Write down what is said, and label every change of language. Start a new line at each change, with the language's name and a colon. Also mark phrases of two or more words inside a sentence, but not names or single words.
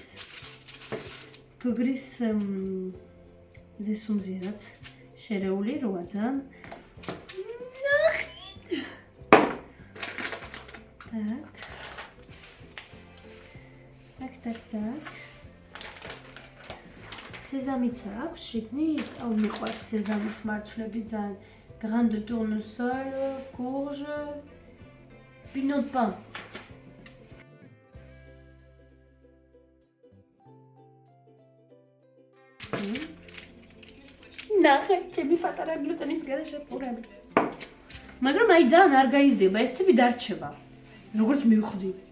Georgian: გოგრის მზესუმზირაც შერეული როა ძალიან. Так. Sésamიც აქვს შიგნით, მიყვარს სეზამის მარცვლები ძალიან.
French: Grain de tournesol, courge, pinot de pain.
Georgian: ნახეთ, ჩემი პატარა გლუტენის გარეშე პურები. მაგრამ აი ძალიან არ გაიზრდება, ეს თები დარჩება. როგორც მივხვდი.